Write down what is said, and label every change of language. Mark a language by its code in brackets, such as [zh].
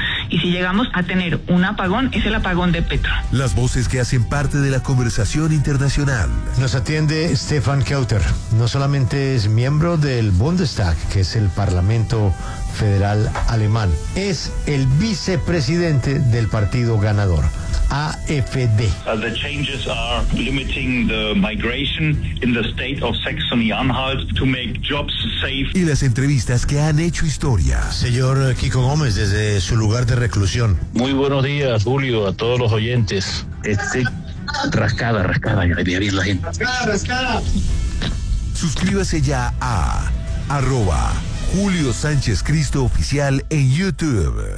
[es] Y si llegamos a tener un apagón, es el apagón de Petro. Las voces que hacen parte de la conversación internacional. Nos atiende Stefan Keuter. No solamente es miembro del Bundestag, que es el Parlamento Federal Alemán. Es el vicepresidente del partido ganador, AfD. [en] The changes are limiting the migration in the state of Saxony-Anhalt to make jobs safe. [es] Y las entrevistas que han hecho historia. Señor Kiko Gómez, desde su lugar de reclusión. Muy buenos días, Julio, a todos los oyentes. Rascada, ya venía bien la gente. Rascada. Suscríbase ya a @ Julio Sánchez Cristo Oficial en YouTube.